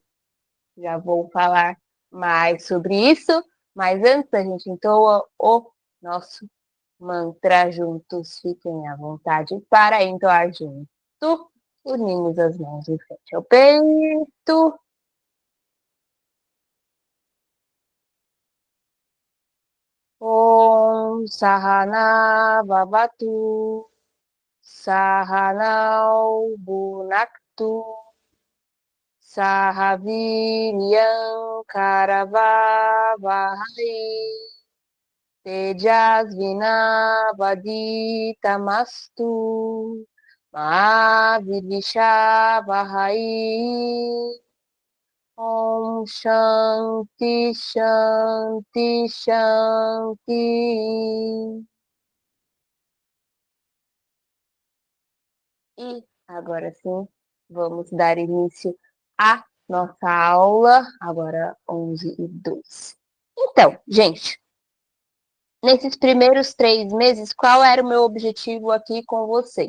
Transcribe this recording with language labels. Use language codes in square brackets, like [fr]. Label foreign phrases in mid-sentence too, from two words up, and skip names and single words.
[pt] Já vou falar mais sobre isso, mas antes a gente entoa o nosso mantra juntos. Fiquem à vontade para entoar junto. Unimos as mãos em frente ao peito. [sa] ॐ सहना ववतु सहनौ भुनक्तु सहवीर्यं करवावहै तेजस्विनावधीतमस्तु मा विद्विषावहै. ॐ शान्तिः शान्तिः शान्तिः. [pt] E agora sim, vamos dar início à nossa aula, agora 11h02. Então, gente, nesses primeiros 3 meses, qual era o meu objetivo aqui com vocês?